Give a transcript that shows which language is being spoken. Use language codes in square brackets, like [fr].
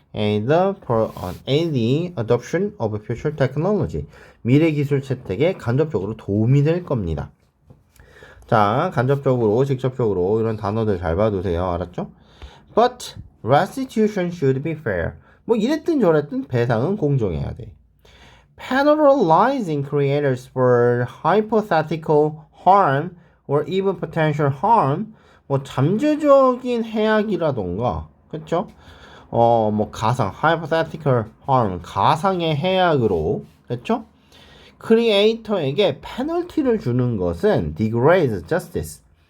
[en] aid the adoption of future technology. [ko] 미래 기술 채택에 간접적으로 도움이 될 겁니다. 자, 간접적으로, 직접적으로 이런 단어들 잘 봐두세요. 알았죠? [en] But restitution should be fair. [ko] 뭐 이랬든 저랬든 배상은 공정해야 돼. [en] Penalizing creators for hypothetical harm or even potential harm, [ko] 뭐 잠재적인 해악이라던가, 그쵸? 뭐 가상, [en] hypothetical harm, [ko] 가상의 해악으로, 그쵸? 크리에이터에게 페널티를 주는 것은 [en] degrades justice.